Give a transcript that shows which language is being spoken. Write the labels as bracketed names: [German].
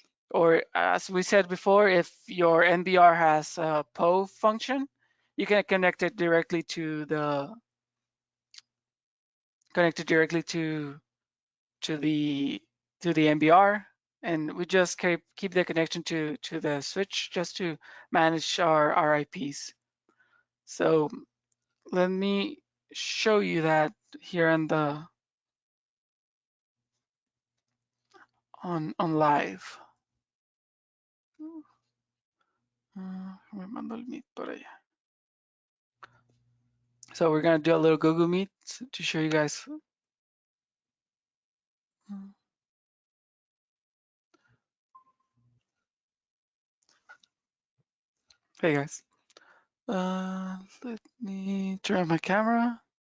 [English] Or as we said before, if your NBR has a PO function, you can connect it directly to the connected directly to the to the NBR, and we just keep the connection to the switch just to manage our IPs. So let me show you that here on live. [Spanish] Me mando el Meet por allá. [English] So we're gonna do a little Google Meet to show you guys. Hey guys. Let me turn on my camera.